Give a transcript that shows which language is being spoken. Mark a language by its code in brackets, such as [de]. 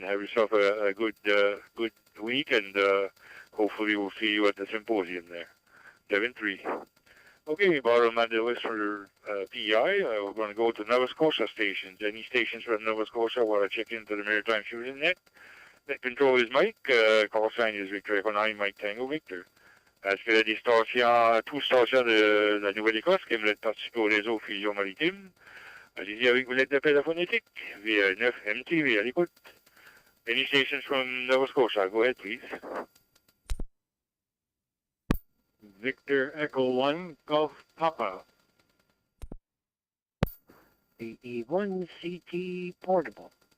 [en] Have yourself a good week, and hopefully we'll see you at the symposium there. 7-3. Okay, bottom of the list for PEI. We're going to go to Nova Scotia stations. Any stations from Nova Scotia want to check into the Maritime Fusion Net? Net control is Mike. Call sign is Victor Echo 9, Mike Tango Victor. [fr] Est-ce qu'il y a des stations, tous stations de la Nouvelle-Écosse qui aimeraient participer au réseau Fusion Maritime? Allez-y avec vos lettres d'appel à phonétique. V9 MTV à l'écoute. [en] Any stations from Nova Scotia? Go ahead, please. Victor Echo 1, Golf Papa. The E1 CT portable.